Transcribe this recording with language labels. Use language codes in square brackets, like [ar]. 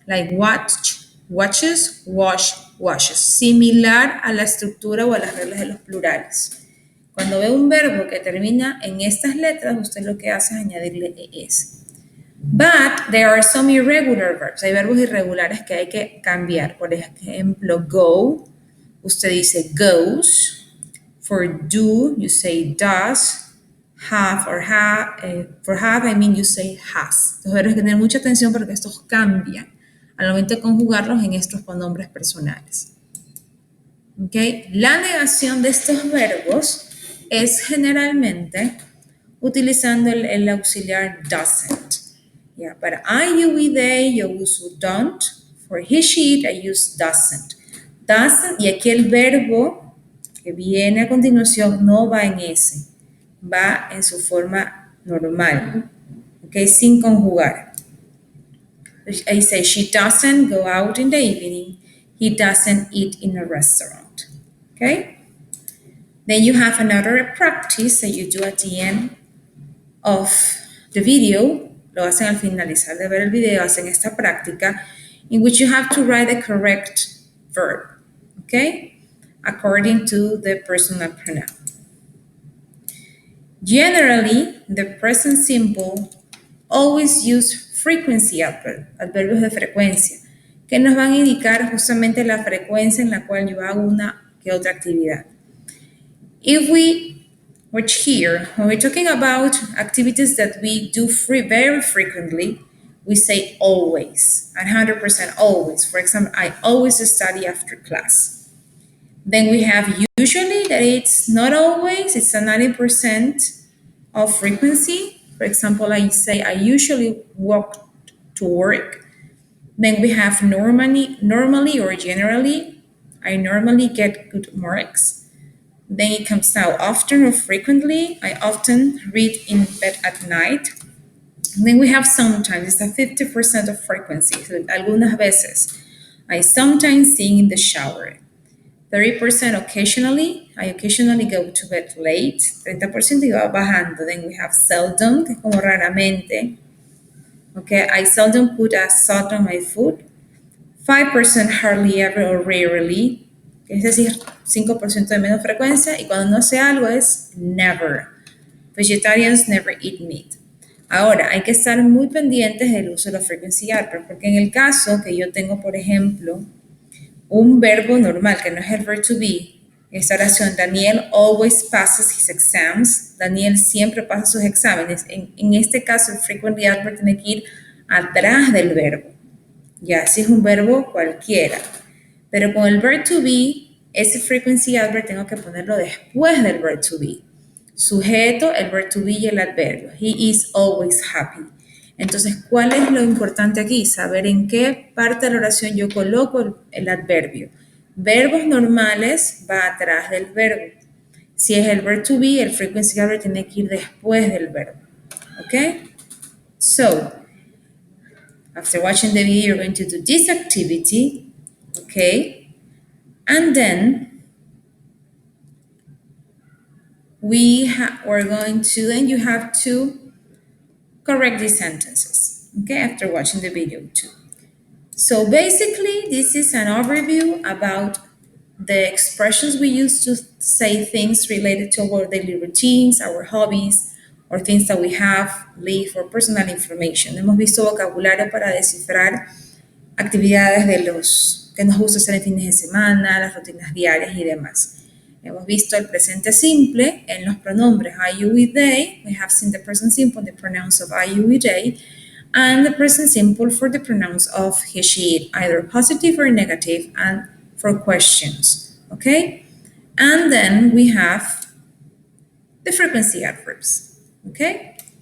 [en] Like watch, watches, wash, washes. [es] Similar a la estructura o a las reglas de los plurales. Cuando ve un verbo que termina en estas letras, usted lo que hace es añadirle ES. [en] But there are some irregular verbs. [es] Hay verbos irregulares que hay que cambiar. Por ejemplo, go, usted dice goes. [en] For do, you say does. Have or for have, I mean you say has. [es] Entonces, hay que tener mucha atención porque estos cambian al momento de conjugarlos en estos pronombres personales. Okay. La negación de estos verbos es generalmente utilizando el auxiliar doesn't. Yeah, para I, you, we, they, yo uso don't. [en] For he, she, it, I use doesn't. [es] Doesn't, y aquí el verbo que viene a continuación no va en ese, va en su forma normal, okay, sin conjugar. [en] I say she doesn't go out in the evening. He doesn't eat in a restaurant. Okay? Then you have another practice that you do at the end of the video. [es] Lo hacen al finalizar de ver el video, hacen esta práctica [en] in which you have to write the correct verb. [es] Okay? [en] According to the personal pronoun. Generally, the present simple always use frequency [es] adverbios de frecuencia, que nos van a indicar justamente la frecuencia en la cual yo hago una que otra actividad. [en] If we watch here, when we're talking about activities that we do very frequently, we say always, 100% always. For example, I always study after class. Then we have usually, that it's not always, it's a 90% of frequency. For example, I say I usually walk to work. Then we have normally or generally. I normally get good marks. Then it comes out often or frequently. I often read in bed at night. And then we have sometimes, it's a 50% of frequency. So [es] algunas veces. [en] I sometimes sing in the shower. 30% occasionally. I occasionally go to bed late. [es] 30% va bajando. [en] Then we have seldom, [es] que es como raramente. [en] Okay, I seldom put a salt on my food. 5% hardly ever or rarely. [es] Es decir, 5% de menos frecuencia. Y cuando no hace algo es never. [en] Vegetarians never eat meat. [es] Ahora, hay que estar muy pendientes del uso de la frequency adverb, porque en el caso que yo tengo, por ejemplo, un verbo normal, que no es el verb to be, esta oración, [en] Daniel always passes his exams. [es] Daniel siempre pasa sus exámenes. En este caso, el frequently adverb tiene que ir atrás del verbo. Ya, si es un verbo cualquiera. Pero con el verb to be, ese frequency adverb tengo que ponerlo después del verb to be. Sujeto, el verb to be y el adverbio. [en] He is always happy. [es] Entonces, ¿cuál es lo importante aquí? Saber en qué parte de la oración yo coloco el adverbio. Verbos normales va atrás del verbo. Si es el verb to be, el frequency adverb tiene que ir después del verbo. ¿Ok? [en] So, after watching the video, you're going to do this activity. Okay? And then we're going to, then you have to correct these sentences. Okay? After watching the video too. So basically, this is an overview about the expressions we use to say things related to our daily routines, our hobbies, or things that we have, live, or personal information. [es] Hemos visto vocabulario para descifrar actividades de los que nos gusta hacer en fines de semana, las rutinas diarias y demás. Hemos visto el presente simple en los pronombres I, you, we, they. [en] We have seen the present simple, the pronouns of I, you, we, they, and the present simple for the pronouns of he, she, it, either positive or negative, and for questions, okay? And then we have the frequency adverbs, okay?